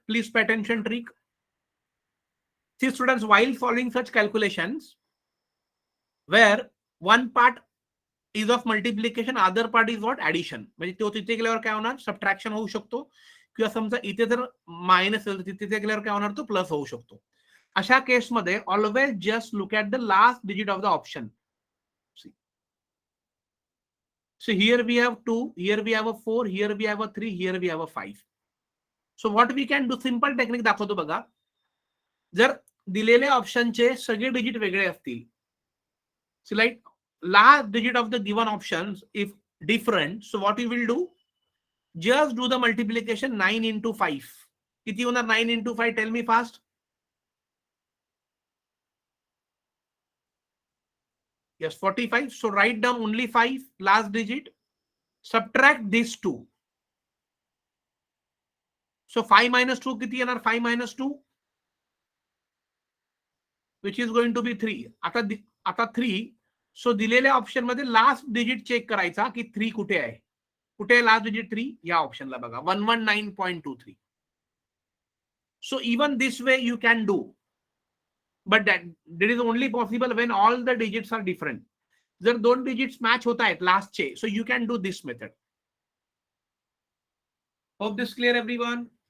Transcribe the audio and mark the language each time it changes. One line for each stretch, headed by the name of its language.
English: Please pay attention trick. See students, while following such calculations, where one part is of multiplication, other part is what addition.
Marathi: म्हणजे तो तिथे गेल्यावर काय होणार subtraction होऊ शकतो, किंवा समजा इथे जर मायनस असेल तिथे गेल्यावर काय होणार तो प्लस होऊ शकतो. अशा केसमध्ये
English: Always just look at the last digit of the option. So here we have 2, here we have a 4, here we have a 3, here we have a 5. So what we can do, simple
Marathi: technique दाखवतो बघा. जर दिलेल्या ऑप्शनचे सगळे digit वेगळे असतील,
English: so like last digit of the given options if different, so what you will do, just do the multiplication 9 into 5.
Marathi: किती होणार 9 into 5?
English: Tell me fast. Yes, 45. So write down only 5 last digit, subtract these two. So 5 minus 2
Marathi: किती येणार?
English: 5 minus 2, which is going to be 3.
Marathi: आता 3. So दिलेल्या option मध्ये last digit check करायचा की 3 कुठे आहे. कुठे आहे लास्ट डिजिट 3? या ऑप्शनला बघा 119.23.
English: So even this way you can do, but that is only possible when all the digits are different.
Marathi: जर दोन डिजिट्स मॅच होत आहेत
English: लास्टचे, so you can do this method. Hope this clear everyone.